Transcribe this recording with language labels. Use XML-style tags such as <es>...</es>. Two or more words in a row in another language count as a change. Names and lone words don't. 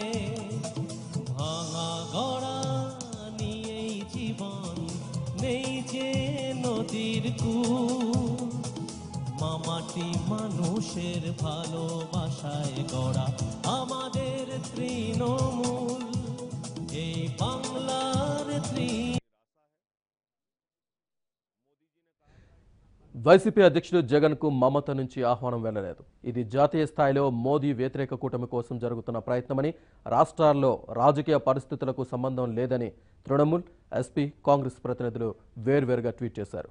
<bn>ভাঙা গড়া নিয়েই জীবন, নেই যে নদীর কূল, মামাটি মানুষের ভালোবাসায় গড়া আমাদের তৃণমূল, এই বাংলার</bn> <te>వైసీపీ అధ్యక్షుడు జగన్ కు మమత నుంచి ఆహ్వానం వెళ్లలేదు. ఇది జాతీయ స్థాయిలో మోదీ వ్యతిరేక కూటమి కోసం జరుగుతున్న ప్రయత్నమని, రాష్ట్రాల్లో రాజకీయ పరిస్థితులకు సంబంధం లేదని తృణమూల్, ఎస్పీ, కాంగ్రెస్ ప్రతినిధులు వేర్వేరుగా ట్వీట్ చేశారు.</te>